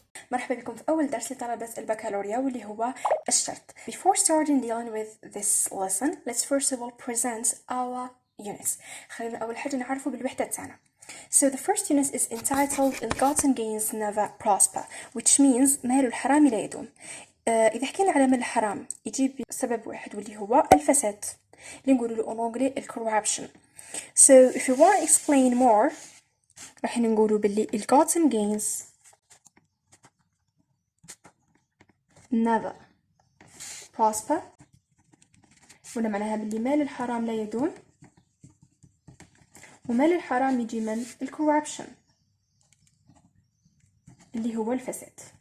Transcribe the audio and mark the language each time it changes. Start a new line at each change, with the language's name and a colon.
Arabic: مرحبا بكم في أول درس لطلبة البكالوريا واللي هو الشرط.
English: Before starting dealing with this lesson, let's first of all present our units.
Arabic: خلينا أول حاجة نعرفه بالوحدة تاعنا.
English: So the first unit is entitled ill-gotten gains never prosper, which means
Arabic: مال الحرام لا يدوم. إذا حكينا على مال الحرام يجيب سبب واحد واللي هو الفساد اللي نقوله له
French: en anglais
Arabic: corruption.
English: So if you want to explain more
Arabic: راح نقوله باللي
English: ill-gotten gains never prosper
Arabic: ولا معناها باللي مال الحرام لا يدوم ومال الحرام يجي من الكوربشن اللي هو الفساد.